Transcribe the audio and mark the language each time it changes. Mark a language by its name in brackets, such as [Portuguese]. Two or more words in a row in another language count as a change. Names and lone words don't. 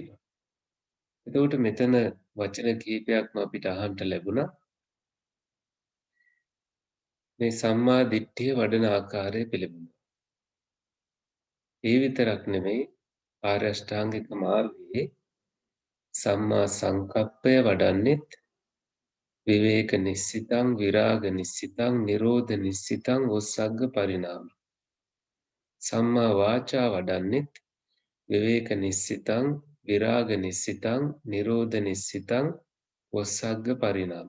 [Sinhala] එතකොට මෙතන වචන කීපයක්ම අපිට අහන්න ලැබුණා. මේ සම්මා දිට්ඨිය වඩන ආකාරය පිළිබඳව. ඒ විතරක් නෙමෙයි ආර්ය අෂ්ටාංගික මාර්ගයේ සම්මා සංකප්පය වඩන්නෙත් [Pali] විවේක නිස්සිතං විරාග නිස්සිතං නිරෝධ නිස්සිතං ඔස්සග්ග පරිණාමී. සම්මා වාචා වඩන්නෙත් විවේක නිස්සිතං විරාග නිස්සිතං නිරෝධ නිස්සිතං ඔස්සග්ග පරිණාමී.